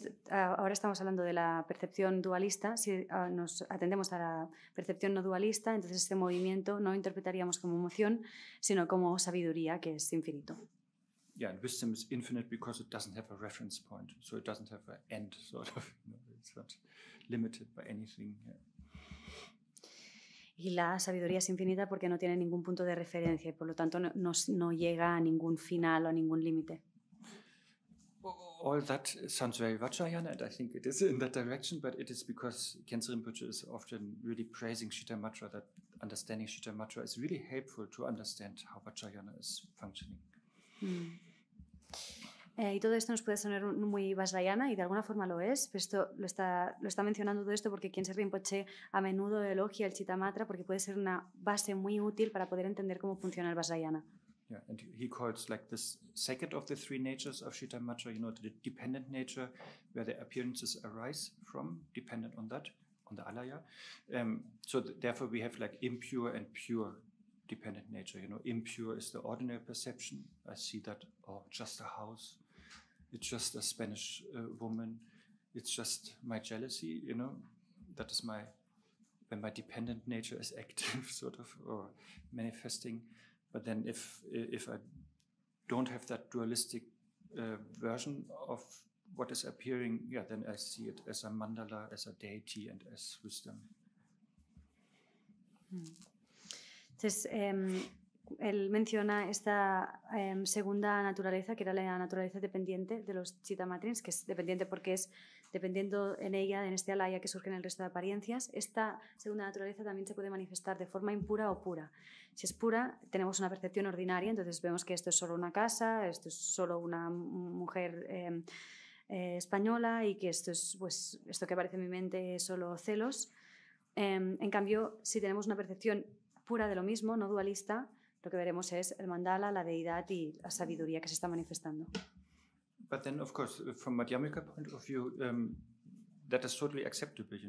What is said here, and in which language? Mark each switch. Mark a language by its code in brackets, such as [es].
[es] Ahora estamos hablando de la percepción dualista. Si nos atendemos a la percepción no dualista, entonces este movimiento no interpretaríamos como emoción, sino como sabiduría, que es infinito. [en] Yeah, and wisdom is infinite because it doesn't have a reference point, so it doesn't have an end, sort of. It's not limited by anything. Yeah. [es] Y la sabiduría es infinita porque no tiene ningún punto de referencia y por lo tanto no llega a ningún final o a ningún límite. [en] All that sounds very Vajrayana, and I think it is in that direction, but it is because Khyentse Rinpoche is often really praising Shittamatra, that understanding Shittamatra is really helpful to understand how Vajrayana is functioning. [es] Y todo esto nos puede sonar muy Vajrayana, y de alguna forma lo es, pero esto lo está mencionando todo esto porque Khyentse Rinpoche a menudo elogia el Shittamatra porque puede ser una base muy útil para poder entender cómo funciona el Vajrayana. [en] Yeah, and he calls like this second of the 3 natures of Shittamatra, the dependent nature, where the appearances arise from, dependent on that, on the alaya. So therefore we have like impure and pure dependent nature. Impure is the ordinary perception. I see that, just a house. It's just a Spanish woman. It's just my jealousy, That is when my dependent nature is active, sort of, or manifesting. But then if I don't have that dualistic version of what is appearing, then I see it as a mandala, as a deity, and as wisdom. [es] Entonces, él menciona esta segunda naturaleza, que era la naturaleza dependiente de los Chittamatrins, que es dependiente porque es dependiendo en ella, en este alaya que surge en el resto de apariencias. Esta segunda naturaleza también se puede manifestar de forma impura o pura. Si es pura, tenemos una percepción ordinaria, entonces vemos que esto es solo una casa, esto es solo una mujer española y que esto que aparece en mi mente es solo celos. En cambio, si tenemos una percepción pura de lo mismo, no dualista, lo que veremos es el mandala, la deidad y la sabiduría que se está manifestando. [en] But then, of course, from Madhyamika point of view, that is totally acceptable.